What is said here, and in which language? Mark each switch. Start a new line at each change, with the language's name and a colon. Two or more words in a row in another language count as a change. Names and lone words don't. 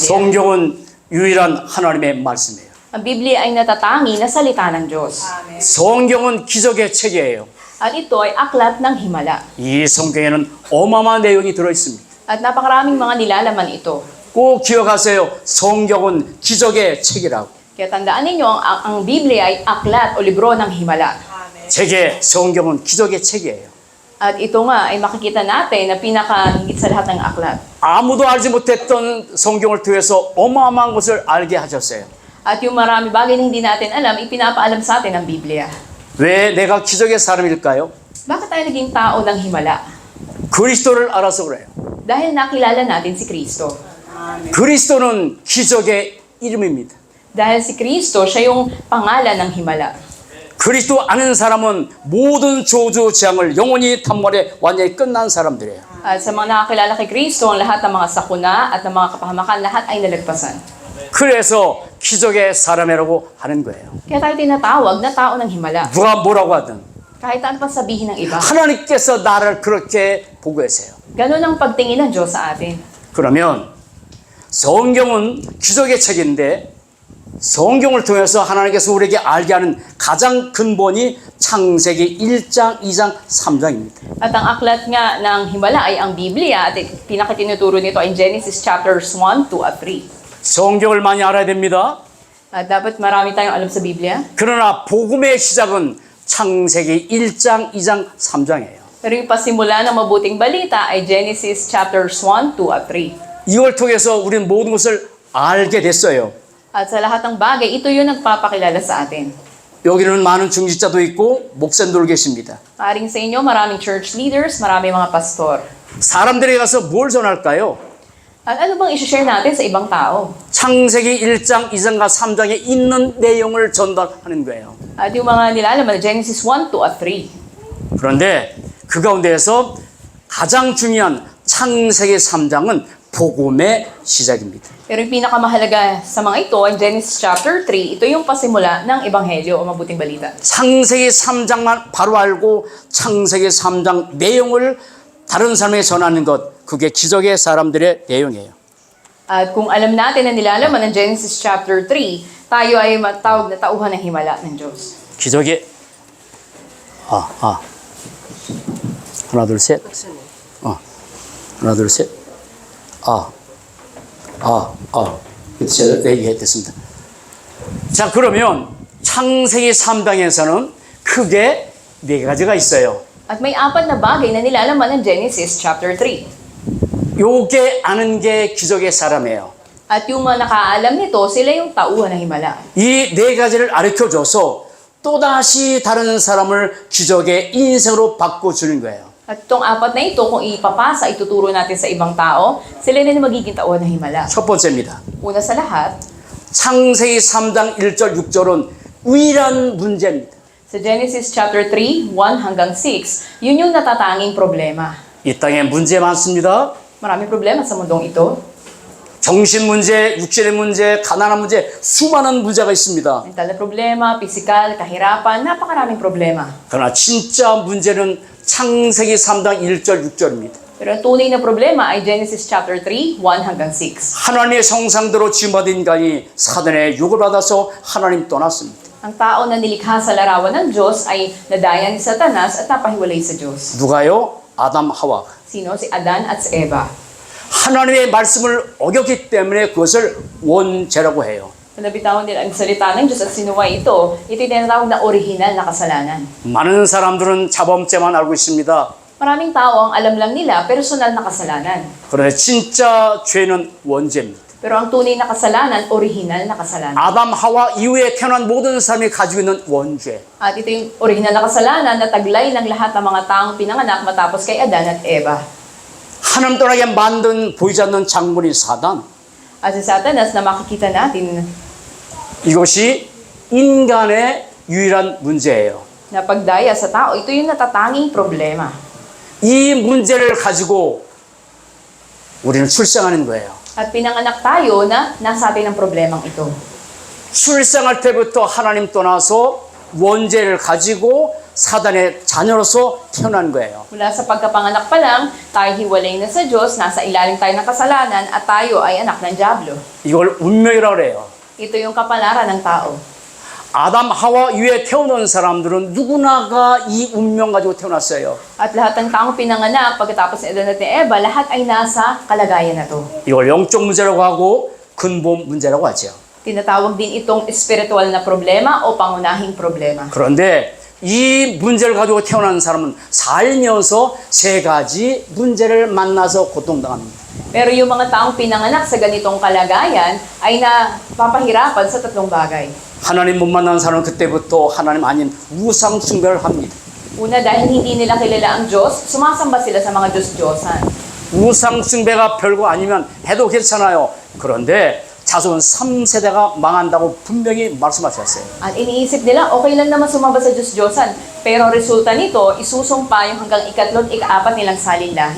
Korean: 성경은 유일한 하나님의 말씀이에요.
Filipino: Ang Biblia ay natatangi na salita ng Diyos.
Korean: 성경은 기적의 책이에요.
Filipino: At ito ay aklat ng himala.
Korean: 이 성경에는 어마어마한 내용이 들어있습니다.
Filipino: At napakaraming mga nilalaman ito.
Korean: 꼭 기억하세요. 성경은 기적의 책이라고.
Filipino: Kaya tandaan ninyo, ang Biblia ay aklat o libro ng himala.
Korean: 제게 성경은 기적의 책이에요.
Filipino: At ito nga ay makikita natin na pinakahigit sa lahat ng aklat.
Korean: 아무도 알지 못했던 성경을 통해서 어마어마한 것을 알게 하셨어요.
Filipino: At yung marami bagay na hindi natin alam, ipinapaalam sa atin ng Biblia.
Korean: 왜 내가 기적의 사람일까요?
Filipino: Bakit tayo naging tao ng himala?
Korean: 그리스도를 알아서 그래요.
Filipino: Dahil nakilala natin si Kristo.
Korean: 그리스도는 기적의 이름입니다.
Filipino: Dahil si Kristo, siya yung pangalan ng himala.
Korean: 그리스도 아는 사람은 모든 저주 재앙을 영원히 단번에 완전히 끝난 사람들이에요.
Filipino: At sa mga nakakilala kay Kristo, ang lahat ng mga sakuna at ng mga kapahamakan, lahat ay nalagpasan.
Korean: 그래서 기적의 사람이라고 하는 거예요.
Filipino: Kaya tayo tinatawag na tao ng himala.
Korean: 누가 뭐라고 하든
Filipino: Kahit ano pa sabihin ng iba.
Korean: 하나님께서 나를 그렇게 보고 계세요.
Filipino: Ganun ang pagtingin ng Diyos sa atin.
Korean: 그러면 성경은 기적의 책인데 성경을 통해서 하나님께서 우리에게 알게 하는 가장 근본이 창세기 1장, 2장, 3장입니다.
Filipino: At ang aklat nga ng himala ay ang Biblia at pinakatinuturo nito ay Genesis chapters 1, 2 at 3.
Korean: 성경을 많이 알아야 됩니다.
Filipino: At dapat marami tayong alam sa Biblia.
Korean: 그러나 복음의 시작은 창세기 1장, 2장, 3장이에요.
Filipino: Pero yung pasimula ng mabuting balita ay Genesis chapters 1, 2 at 3.
Korean: 이걸 통해서 우리는 모든 것을 알게 됐어요.
Filipino: At sa lahat ng bagay, ito yung nagpapakilala sa atin.
Korean: 여기는 많은 중직자도 있고 목사님들 계십니다.
Filipino: Maring sa inyo, maraming
English: church leaders,
Filipino: maraming mga pastor.
Korean: 사람들에게 가서 뭘 전할까요?
Filipino: At ano bang isi-share natin sa ibang tao?
Korean: 창세기 1장, 2장과 3장에 있는 내용을 전달하는 거예요.
Filipino: At yung mga nilalaman, Genesis 1, 2 at 3.
Korean: 그런데 그 가운데에서 가장 중요한 창세기 3장은 복음의 시작입니다.
Filipino: Pero yung pinakamahalaga sa mga ito, ang Genesis chapter 3, ito yung pasimula ng Ebanghelyo o mabuting balita.
Korean: 창세기 3장만 바로 알고 창세기 3장 내용을 다른 사람에게 전하는 것, 그게 기적의 사람들의 내용이에요.
Filipino: At kung alam natin na nilalaman ng Genesis chapter 3, tayo ay matawag na tauhan ng himala ng Diyos.
Korean: 기적의 하나 둘 셋. 하나 둘 셋. 제가 얘기했습니다. 자, 그러면 창세기 3장에서는 크게 네 가지가 있어요.
Filipino: At may apat na bagay na nilalaman ng Genesis chapter 3.
Korean: 요게 아는 게 기적의 사람이에요.
Filipino: At yung mga nakaalam nito, sila yung tauhan ng himala.
Korean: 이 네 가지를 가르쳐줘서 또다시 다른 사람을 기적의 인생으로 바꿔주는 거예요.
Filipino: At itong apat na ito, kung ipapasa, ituturo natin sa ibang tao, sila na magiging tauhan ng himala.
Korean: 첫 번째입니다.
Filipino: Una sa lahat,
Korean: 창세기 3장 1절 6절은 유일한 문제입니다.
Filipino: sa Genesis chapter 3, 1 hanggang 6, yun yung natatanging problema.
Korean: 이 땅에 문제 많습니다.
Filipino: Maraming problema sa mundong ito.
Korean: 정신 문제, 육신의 문제, 가난한 문제, 수많은 문제가 있습니다.
Filipino: Mental na problema, physical, kahirapan, napakaraming problema.
Korean: 그러나 진짜 문제는 창세기 3장 1절 6절입니다.
Filipino: Pero ang tunay na problema ay Genesis chapter 3, 1 hanggang 6.
Korean: 하나님의 형상대로 지음받은 인간이 사단의 욕을 받아서 하나님 떠났습니다.
Filipino: Ang tao na nilikha sa larawan ng Diyos ay nadaya ni Satanas at napahiwalay sa Diyos.
Korean: 누가요? 아담 하와.
Filipino: Sino? Si Adan at si Eva.
Korean: 하나님의 말씀을 어겼기 때문에 그것을 원죄라고 해요.
Filipino: Nabitawan nila ang salita ng Diyos at sinuway ito, ito yung tinatawag na original na kasalanan.
Korean: 많은 사람들은 자범죄만 알고 있습니다.
Filipino: Maraming tao ang alam lang nila, personal na kasalanan.
Korean: 그런데 진짜 죄는 원죄입니다.
Filipino: Pero ang tunay na kasalanan, original na kasalanan.
Korean: 아담 하와 이후에 태어난 모든 사람이 가지고 있는 원죄.
Filipino: At ito yung original na kasalanan na taglay ng lahat ng mga taong pinanganak matapos kay Adan at Eva.
Korean: 하나님 떠나게 만든 보이지 않는 작물인 사단.
Filipino: At si Satanas na makikita natin
Korean: 이것이 인간의 유일한 문제예요.
Filipino: na pagdaya sa tao, ito yung natatanging problema.
Korean: 이 문제를 가지고 우리는 출생하는 거예요.
Filipino: At pinanganak tayo na nasa atin ang problemang ito.
Korean: 출생할 때부터 하나님 떠나서 원죄를 가지고 사단의 자녀로서 태어난 거예요.
Filipino: Mula sa pagkapanganak pa lang, tayo hiwalay na sa Diyos, nasa ilalim tayo ng kasalanan, at tayo ay anak ng Diablo.
Korean: 이걸 운명이라고 그래요.
Filipino: Ito yung kapalaran ng tao.
Korean: 아담 하와 이후에 태어난 사람들은 누구나가 이 운명 가지고 태어났어요.
Filipino: At lahat ng taong pinanganak, pagkatapos ni Adan at ni Eva, lahat ay nasa kalagayan na to.
Korean: 이걸 영적 문제라고 하고 근본 문제라고 하죠.
Filipino: Tinatawag din itong spiritual na problema o pangunahing problema.
Korean: 그런데 이 문제를 가지고 태어난 사람은 살면서 세 가지 문제를 만나서 고통당합니다.
Filipino: Pero yung mga taong pinanganak sa ganitong kalagayan ay napapahirapan sa tatlong bagay.
Korean: 하나님 못 만난 사람은 그때부터 하나님 아닌 우상 숭배를 합니다.
Filipino: Una, dahil hindi nila kilala ang Diyos, sumasamba sila sa mga Diyos-Diyosan.
Korean: 우상 숭배가 별거 아니면 해도 괜찮아요. 그런데 자손 3세대가 망한다고 분명히 말씀하셨어요.
Filipino: At iniisip nila, okay lang naman sumamba sa Diyos-Diyosan. Pero resulta nito, isusumpa yung hanggang ikatlot, ikaapat nilang salinlahi.